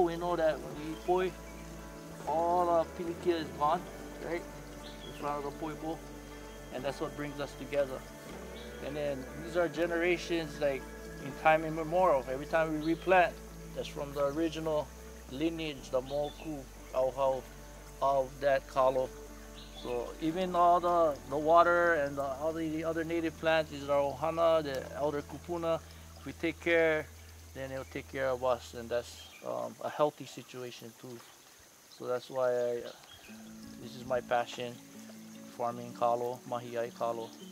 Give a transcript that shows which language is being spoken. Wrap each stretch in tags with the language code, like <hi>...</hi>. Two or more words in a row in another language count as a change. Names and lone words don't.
<en>We know that when we eat poi, all the pili is gone, right? In front of the poi bowl, and that's what brings us together. And then these are generations like in time immemorial. Every time we replant, that's from the original lineage, the moku, ʻahupuaʻa of that kalo. So even all the water and all the other native plants, these are our ʻohana, the elder kupuna. If we take care, then it'll take care of us, and that's a healthy situation too. So that's why this is my passion, farming kalo,</en> <haw>mahiai kalo.</haw>